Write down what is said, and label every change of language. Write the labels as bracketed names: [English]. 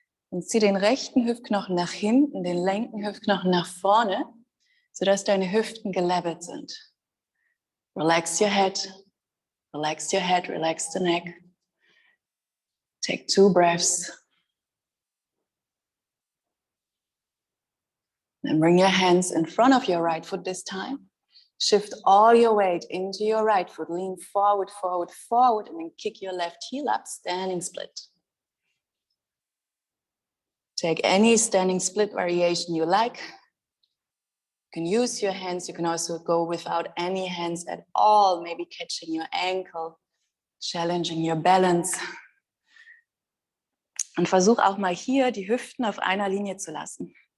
[German] Und zieh den rechten Hüftknochen nach hinten, den linken Hüftknochen nach vorne, sodass deine Hüften gelevelt sind. [English] Relax your head, relax your head, relax the neck. Take 2 breaths. And bring your hands in front of your right foot this time. Shift all your weight into your right foot. Lean forward, forward, forward, and then kick your left heel up, standing split. Take any standing split variation you like. You can use your hands. You can also go without any hands at all, maybe catching your ankle, challenging your balance. [German] Und versuch auch mal hier die Hüften auf einer Linie zu lassen.